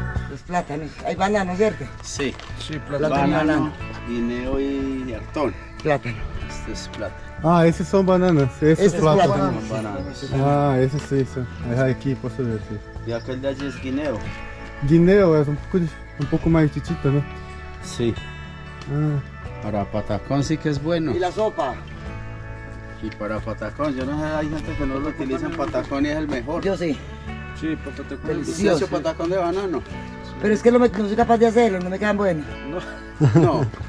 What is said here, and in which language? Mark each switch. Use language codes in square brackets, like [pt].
[es] Los plátanos. Hay banano, ¿cierto? Sí, Plátano y banano, banano. guineo y hartón. Plátano. Este es plátano. [pt] Ah, esses são bananas. Esses [es] Este es plátano. plátano. Son bananas. [pt] Ah, esse sim, isso. É aqui, posso ver. Sim. [es] Y aquel de allí es guineo. [pt] Guineo é um pouco mais titita, né? [es] Sí, Ah, para patacón sí que es bueno. Y la sopa. Y para patacón, yo no sé, hay gente que no lo utiliza en patacón y es el mejor. Yo sí. Sí, patacón. Delicioso. Delicioso patacón de banano. Pero es que no soy capaz de hacerlo, no me quedan buenos. No.